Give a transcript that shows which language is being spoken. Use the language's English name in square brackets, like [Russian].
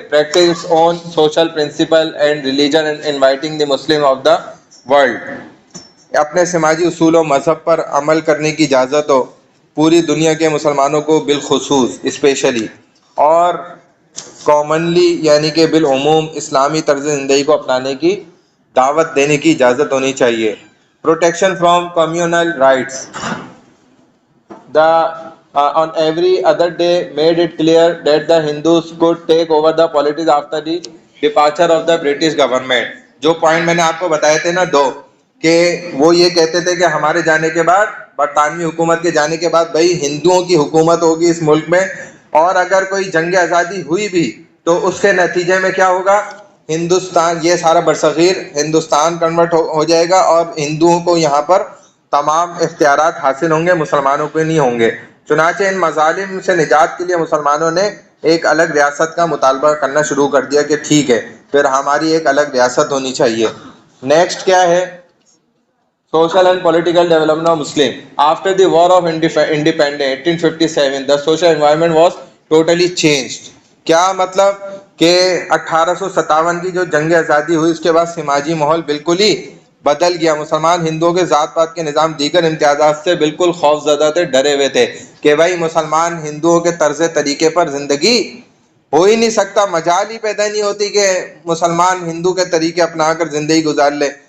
[English] practice on social principle and religion and inviting the Muslim of the world, [Urdu] اپنے سماجی اصول و مذہب پر عمل کرنے کی اجازت ہو پوری دنیا کے مسلمانوں کو بالخصوص اسپیشلی, اور کامنلی یعنی کہ بالعموم اسلامی طرز زندگی کو اپنانے کی دعوت دینے کی اجازت ہونی چاہیے. [English] Protection from communal riots, on every other day made it clear that the Hindus could take over the politics after the departure of the British government. [Urdu] جو پوائنٹ میں نے آپ کو بتائے تھے نا دو, کہ وہ یہ کہتے تھے کہ ہمارے جانے کے بعد, برطانوی حکومت کے جانے کے بعد بھائی ہندوؤں کی حکومت ہوگی اس ملک میں, اور اگر کوئی جنگ آزادی ہوئی بھی تو اس کے نتیجے میں کیا ہوگا, ہندوستان, یہ سارا برصغیر ہندوستان کنورٹ ہو جائے گا, اور ہندوؤں کو یہاں پر تمام اختیارات حاصل ہوں گے, مسلمانوں کے نہیں ہوں گے. چنانچہ ان مظالم سے نجات کے لیے مسلمانوں نے ایک الگ ریاست کا مطالبہ کرنا شروع کر دیا کہ ٹھیک ہے پھر ہماری ایک الگ ریاست ہونی چاہیے. [English] next [Urdu] کیا ہے, [English] Social and political development of Muslim. After the war of independence 1857 the social environment was totally changed. [Urdu] کیا مطلب کہ 1857 کی جو جنگ آزادی ہوئی اس کے بعد سماجی ماحول بالکل ہی بدل گیا. مسلمان ہندوؤں کے ذات پات کے نظام, دیگر امتیازات سے بالکل خوف زدہ تھے, ڈرے ہوئے تھے کہ بھائی مسلمان ہندوؤں کے طرز طریقے پر زندگی ہو ہی نہیں سکتا, مجال ہی پیدا نہیں ہوتی کہ مسلمان ہندو کے طریقے اپنا کر زندگی گزار لے.